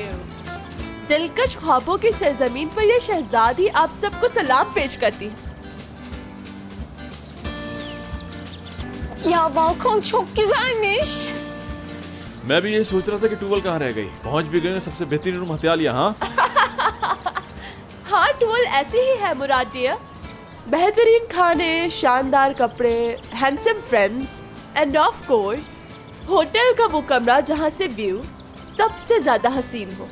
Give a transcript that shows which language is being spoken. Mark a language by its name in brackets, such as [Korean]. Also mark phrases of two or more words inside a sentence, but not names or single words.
[Hindi] दिलकश ख्वाबों की सरजमीन पर यह शहजादी आप सबको सलाम पेश करती है। [Turkish] Ya balkon çok güzelmiş. [Hindi] मैं भी ये सोच रहा था कि टूवल कहाँ रह गई। पहुंच भी गए, सबसे बेहतरीन रूम हथियाल यहाँ। हाँ, टूवल ऐसे ही है मुराद डियर। बेहतरीन खाने, शानदार कपड़े, [English] handsome friends and of course [Hindi] होटल का वो कमरा जहाँ से व्यू सबसे ज्यादा हसीन हो।